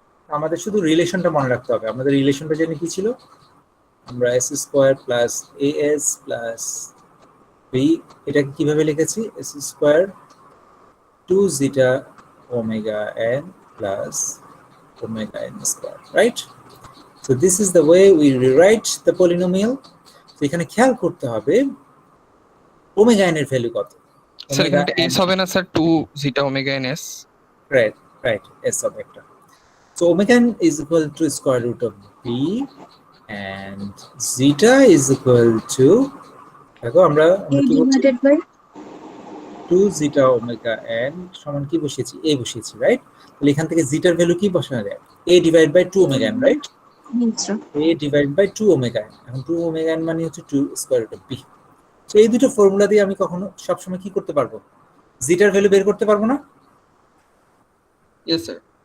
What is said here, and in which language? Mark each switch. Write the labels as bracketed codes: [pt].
[bn] আমাদের শুধু রিলেশনটা মনে রাখতে হবে। আমাদের রিলেশনটা জানি কি ছিল, আমরা s square plus as plus b, এটাকে কিভাবে লিখেছি, s square 2 zeta omega n plus omega n square, right? [en] So this is the way we rewrite the polynomial. [bn] So এখানে খেয়াল করতে হবে ওমেগা n এর ভ্যালু কত। স্যার এখানে s হবে না sir, 2 zeta omega n s। Right, s হবে একটা। [en] So omega n is equal to square root of b and zeta is equal to, [bn] দেখো আমরা কি বলছি, [en] 2 zeta omega n [bn] সমান কি বসিয়েছি, a বসিয়েছি, রাইট? তাহলে এখান থেকে জিটার ভ্যালু কি বসানো যায়, a divide by 2 omega n, right? a divide by 2 omega n, এখন 2 ওমেগা n মানে হচ্ছে 2 square root of b। So এই দুটো ফর্মুলা দিয়ে আমি কখনো সবসময় কি করতে পারবো, জিটার ভ্যালু বের করতে পারবো না? Yes sir.